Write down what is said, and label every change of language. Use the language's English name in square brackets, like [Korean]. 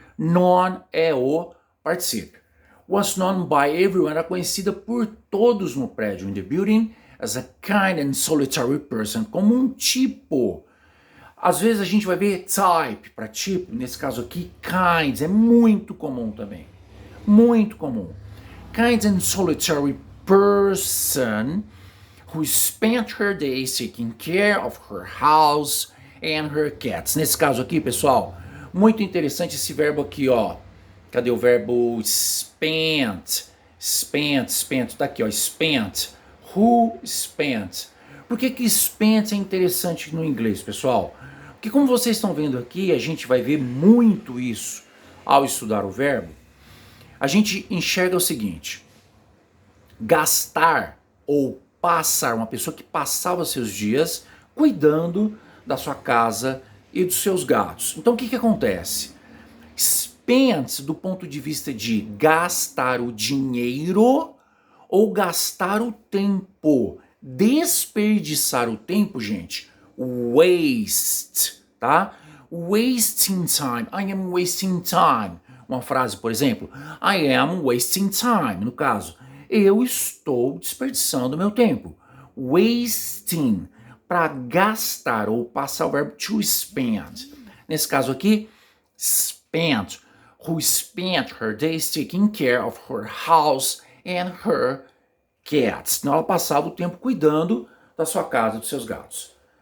[English] Known [Portuguese] é o particípio. [English] Was known by everyone, [Portuguese] era conhecida por todos no prédio, [English] in the building, as a kind and solitary person, [Portuguese] como um tipo. Às vezes a gente vai ver type para tipo, nesse caso aqui, kinds, é muito comum também. Muito comum. [English] Kind and solitary person who spent her days taking care of her house and her cats. [Portuguese] Nesse caso aqui, pessoal, muito interessante esse verbo aqui, ó. Cadê o verbo spent? Spent, tá aqui, ó, spent. [English] Who spent? [Portuguese] Por que spent é interessante no inglês, pessoal? Porque como vocês estão vendo aqui, a gente vai ver muito isso ao estudar o verbo. A gente enxerga o seguinte: gastar ou passar, uma pessoa que passava seus dias cuidando da sua casa e dos seus gatos. Então o que acontece? Spent do ponto de vista de gastar o dinheiro ou gastar o tempo. Desperdiçar o tempo, gente, waste, tá? [English] Wasting time, I am wasting time. [Portuguese] Uma frase, por exemplo, [English] I am wasting time, [Portuguese] no caso, eu estou desperdiçando meu tempo. Wasting, para gastar ou passar o verbo to spend. Nesse caso aqui, [English] spent, who spent her days taking care of her house and her cats. [Portuguese] Então ela passava o tempo cuidando da sua casa, dos seus gatos.